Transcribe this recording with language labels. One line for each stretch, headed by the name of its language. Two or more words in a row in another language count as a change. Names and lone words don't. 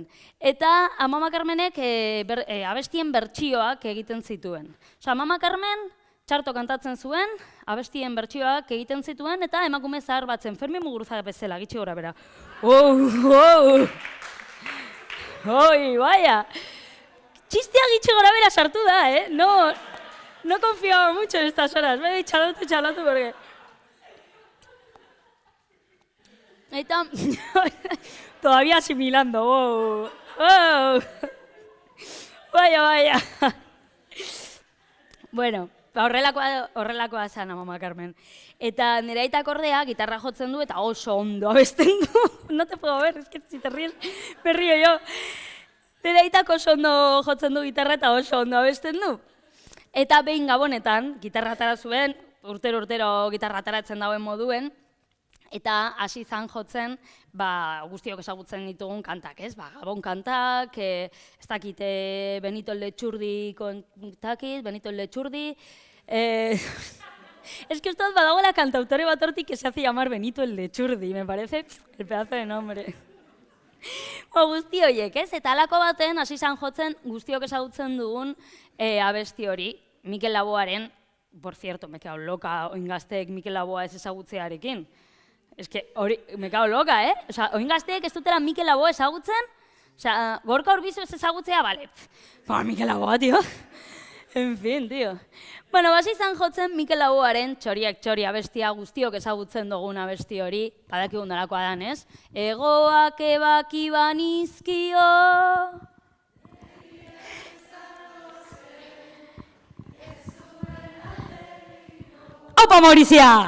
Basque: Eta amama Carmenek abestien bertsioak egiten zituen. Amama Carmen txarto kantatzen zuen, abestien bertsioak egiten zituen, eta emakume zahar batzen, Fermin Muguruza bezala, gitxi gora bera. Oi, baia! Txistea gitxi gora bera sartu da,
Spanish: No confiaba mucho en estas horas, me he txalotu, porque...
Basque: Eta...
Spanish: Todavía asimilando, wow. Vaya.
Basque: Bueno, horrelakoa zen amama Carmen. Eta nire aitak ordea gitarra jotzen du eta oso ondo abesten du.
Spanish: No te puedo ver, es que si te ríes, me río yo.
Basque: Nire aitak oso ondo jotzen du gitarra eta oso ondo abesten du. Eta behin Gabonetan, gitarra atara zuen, urtero gitarra ataratzen dauen moduen, eta hasi zan jotzen, guztiok ezagutzen ditugun kantak, ez? Gabon kantak, ez dakit Benito Lechurdi kontakit, Benito Lechurdi...
Spanish: Es que usted
Basque: badagoela cantautore bat hortik
Spanish: que se hace llamar Benito el Lechurdi, me parece el pedazo de nombre.
Basque: Guzti horiek, ez? Eta alako baten hasi zan jotzen guztiok ezagutzen dugun abesti hori, Mikel Laboaren,
Spanish: por cierto, me quedo loca
Basque: oingazteek Mikel Laboa ez ezagutzearekin.
Spanish: Es que hori, me quedo loca,
Basque: oingazteek ez dutela Mikel Laboa ezagutzen, Gorka Urbizu ez ezagutzea, bale, Mikel Laboa,
Spanish: tío. En fin, tío.
Basque: Bueno, hasi zan jotzen Mikel Laboaren txoriak txori abestia guztiok ezagutzen dugun abesti hori, badakigun dalakoa dan, ez? Egoak ebaki banizkio... Aupa, Maurizia!